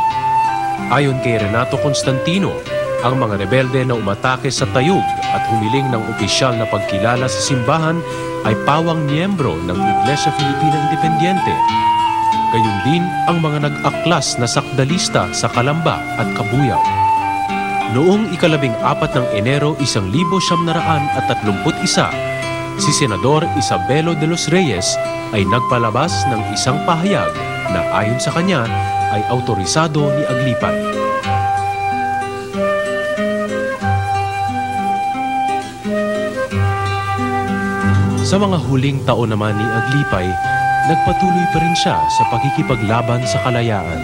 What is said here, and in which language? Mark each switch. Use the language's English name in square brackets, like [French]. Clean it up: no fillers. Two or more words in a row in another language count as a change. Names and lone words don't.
[Filipino] Ayon kay Renato Constantino, ang mga rebelde na umatake sa Tayug at humiling ng opisyal na pagkilala sa simbahan ay pawang miyembro ng Iglesia Filipina Independiente. Gayun din ang mga nag-aklas na sakdalista sa Calamba at Cabuyao. Noong ika-14 ng Enero 1931, si Senador Isabelo de los Reyes ay nagpalabas ng isang pahayag na ayon sa kanya ay autorisado ni Aglipay. Sa mga huling taon naman ni Aglipay, nagpatuloy pa rin siya sa pakikipaglaban sa kalayaan.